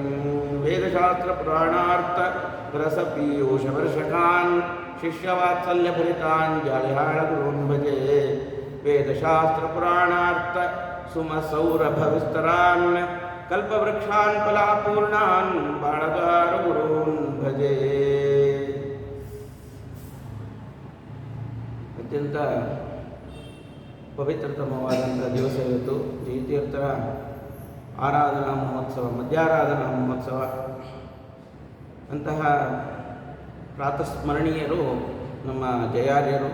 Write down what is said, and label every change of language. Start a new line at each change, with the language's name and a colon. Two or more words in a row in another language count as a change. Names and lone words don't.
Sanskrit: वेदशास्त्रपुराणार्थ रसपीयूषवर्षकान् शिष्यवात्सल्यभरितान् जालिहाळगुरून् भजे। वेदशास्त्रपुराणार्थ सुमसौरभविस्तरान् कल्पवृक्षान् फलापूर्णान् बाळगारगुरून् भजे।
Kannada: ಅತ್ಯಂತ ಪವಿತ್ರತಮವಾದಂಥ ದಿವಸ ಇವತ್ತು. ಜಯತೀರ್ಥರ ಆರಾಧನಾ ಮಹೋತ್ಸವ, ಮಧ್ಯಾರಾಧನಾ ಮಹೋತ್ಸವ. ಅಂತಹ ಪ್ರಾತಸ್ಮರಣೀಯರು ನಮ್ಮ ಜಯಾರ್ಯರು.